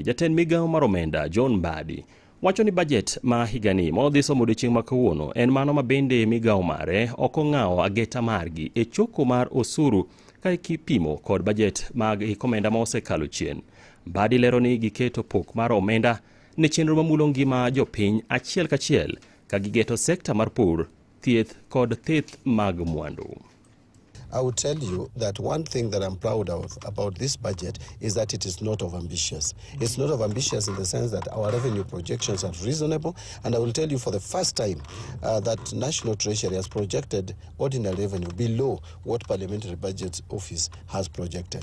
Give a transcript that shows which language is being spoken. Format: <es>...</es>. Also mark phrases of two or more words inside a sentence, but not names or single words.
<luo>Jatend Migao mar Omenda John Mbadi wacho ni budget ma higani modhi somo odiochieng' ma kawuono en mano ma bende migao mare ok ong'awo ageta margi e choko mar osuru ka kipimo kod budget mag omenda ma osekalo chien. Mbadi lero ni giketo pok mar omenda ne chenro mamulo ngima jopiny achiel kachiel ka gigeto sekta mar pur, thieth kod theth mag mwandu.</luo> <en>I will tell you that one thing that I'm proud of about this budget is that it is not overambitious. It's not overambitious in the sense that our revenue projections are reasonable, and I will tell you for the first time that National Treasury has projected ordinary revenue below what Parliamentary Budget Office has projected.</en>